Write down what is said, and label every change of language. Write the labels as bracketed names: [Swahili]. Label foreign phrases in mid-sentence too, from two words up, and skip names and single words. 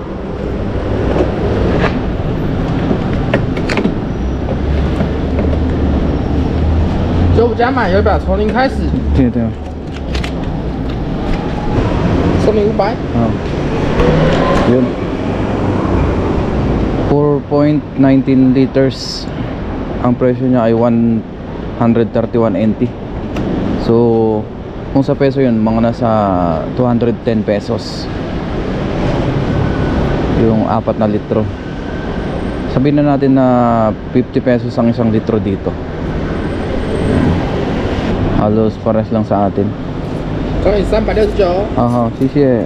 [Chinese] 就加满要不要从零开始？对对。说明500。 [Filipino] Yun. 4.19 liters. Ang presyo niya ay 131 NT. So, kung sa peso yun, mga nasa 210 pesos. Yung 4 na litro. Sabihin na natin na 50 pesos ang isang litro dito. Halos pares lang sa atin. [Chinese] 乘以369。 Aha, sisiye.